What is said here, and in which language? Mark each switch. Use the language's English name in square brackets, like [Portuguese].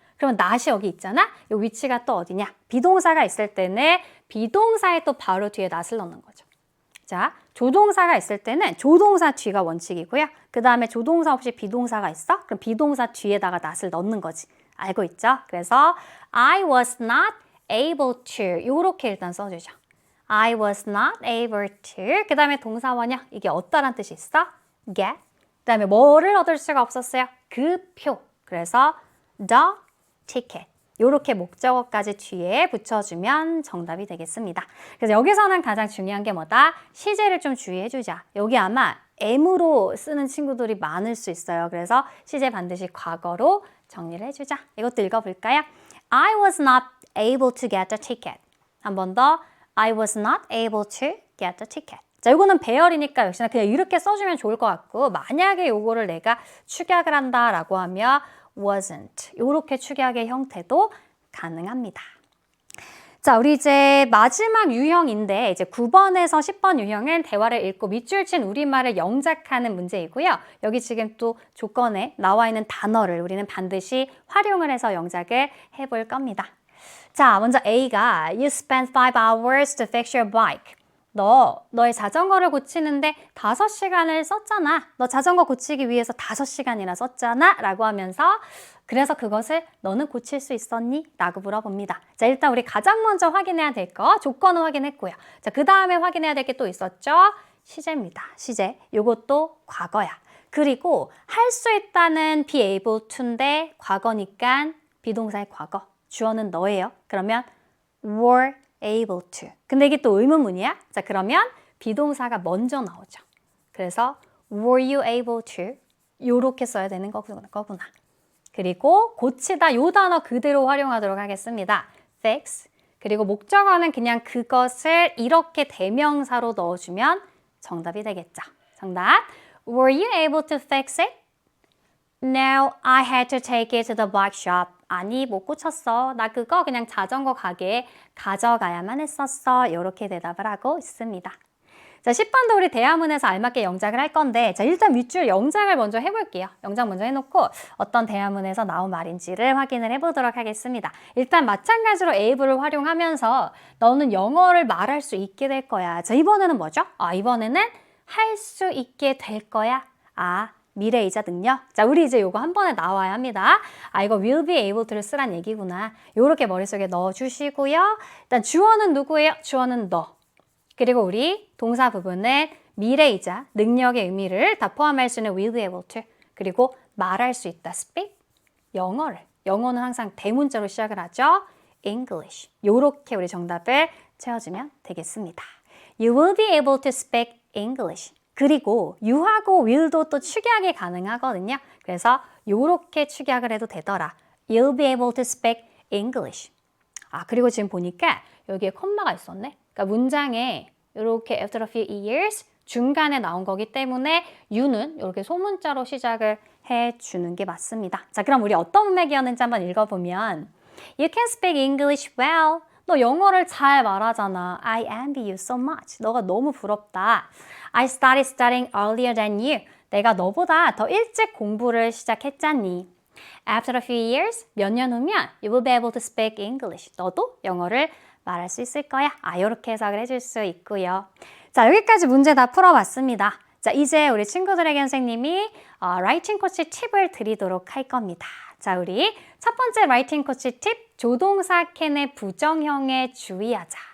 [Korean] 그러면 not이 여기 있잖아. 이 위치가 또 어디냐? 비동사가 있을 때는 비동사의 또 바로 뒤에 not을 넣는 거죠. 자, 조동사가 있을 때는 조동사 뒤가 원칙이고요. 그 다음에 조동사 없이 비동사가 있어? 그럼 비동사 뒤에다가 not을 넣는 거지. 알고 있죠? 그래서 [English] I was not able to [Korean] 이렇게 일단 써주죠. [English] I was not able to [Korean] 그 다음에 동사 원형 이게 어떠란 뜻이 있어? get 그 다음에 뭐를 얻을 수가 없었어요? 그 표. 그래서 [English] the ticket [Korean] 이렇게 목적어까지 뒤에 붙여주면 정답이 되겠습니다. 그래서 여기서는 가장 중요한 게 뭐다? 시제를 좀 주의해주자. 여기 아마 M으로 쓰는 친구들이 많을 수 있어요. 그래서 시제 반드시 과거로 정리를 해주자. 이것도 읽어볼까요? [English] I was not able to get the ticket. [Korean] 한 번 더. [English] I was not able to get the ticket. [Korean] 자, 이거는 배열이니까 역시나 그냥 이렇게 써주면 좋을 것 같고 만약에 이거를 내가 축약을 한다라고 하면 wasn't 이렇게 축약의 형태도 가능합니다. 자, 우리 이제 마지막 유형인데 이제 9번에서 10번 유형은 대화를 읽고 밑줄 친 우리말을 영작하는 문제이고요. 여기 지금 또 조건에 나와 있는 단어를 우리는 반드시 활용을 해서 영작을 해볼 겁니다. 자, 먼저 A가 [English] You spent 5 hours to fix your bike. [Korean] 너의 자전거를 고치는데 5시간을 썼잖아. 너 자전거 고치기 위해서 5시간이나 썼잖아. 라고 하면서 그래서 그것을 너는 고칠 수 있었니? 라고 물어봅니다. 자, 일단 우리 가장 먼저 확인해야 될 거 조건은 확인했고요. 자, 그 다음에 확인해야 될 게 또 있었죠? 시제입니다. 시제. 요것도 과거야. 그리고 할 수 있다는 be able to인데 과거니까 비동사의 과거. 주어는 너예요. 그러면 were able to. 근데 이게 또 의문문이야. 자, 그러면 비동사가 먼저 나오죠. 그래서 [English] were you able to [Korean] 요렇게 써야 되는 거구나. 그리고 고치다 요 단어 그대로 활용하도록 하겠습니다. fix. 그리고 목적어는 그냥 그것을 이렇게 대명사로 넣어주면 정답이 되겠죠. 정답. [English] Were you able to fix it? No, I had to take it to the bike shop. [Korean] 아니, 못 고쳤어. 나 그거 그냥 자전거 가게에 가져가야만 했었어. 이렇게 대답을 하고 있습니다. 자, 10번도 우리 대화문에서 알맞게 영작을 할 건데, 자, 일단 밑줄 영작을 먼저 해볼게요. 영작 먼저 해놓고 어떤 대화문에서 나온 말인지를 확인을 해보도록 하겠습니다. 일단 마찬가지로 able을 활용하면서 너는 영어를 말할 수 있게 될 거야. 자, 이번에는 뭐죠? 이번에는 할 수 있게 될 거야. 미래이자 능력. 자, 우리 이제 요거 한 번에 나와야 합니다. 이거 [English] will be able to [Korean] 를 쓰란 얘기구나. 요렇게 머릿속에 넣어주시고요. 일단 주어는 누구예요? 주어는 너. 그리고 우리 동사 부분은 미래이자 능력의 의미를 다 포함할 수 있는 will be able to. 그리고 말할 수 있다. speak. 영어는 항상 대문자로 시작을 하죠. English. 요렇게 우리 정답을 채워주면 되겠습니다. [English] You will be able to speak English. [Korean] 그리고 you하고 will도 또 축약이 가능하거든요. 그래서 요렇게 축약을 해도 되더라. [English] You'll be able to speak English. [Korean] 그리고 지금 보니까 여기에 콤마가 있었네. 그러니까 문장에 이렇게 [English] after a few years [Korean] 중간에 나온 거기 때문에 you는 이렇게 소문자로 시작을 해주는 게 맞습니다. 자, 그럼 우리 어떤 문맥이었는지 한번 읽어보면 [English] You can speak English well. [Korean] 너 영어를 잘 말하잖아. [English] I envy you so much. [Korean] 너가 너무 부럽다. [English] I started studying earlier than you. [Korean] 내가 너보다 더 일찍 공부를 시작했잖니. [English] After a few years, [Korean] 몇 년 후면 [English] you will be able to speak English. [Korean] 너도 영어를 말할 수 있을 거야. 이렇게 해석을 해줄 수 있고요. 자, 여기까지 문제 다 풀어봤습니다. 자, 이제 우리 친구들에게 선생님이 라이팅 코치 팁을 드리도록 할 겁니다. 자, 우리 첫 번째 라이팅 코치 팁, 조동사 캔의 부정형에 주의하자.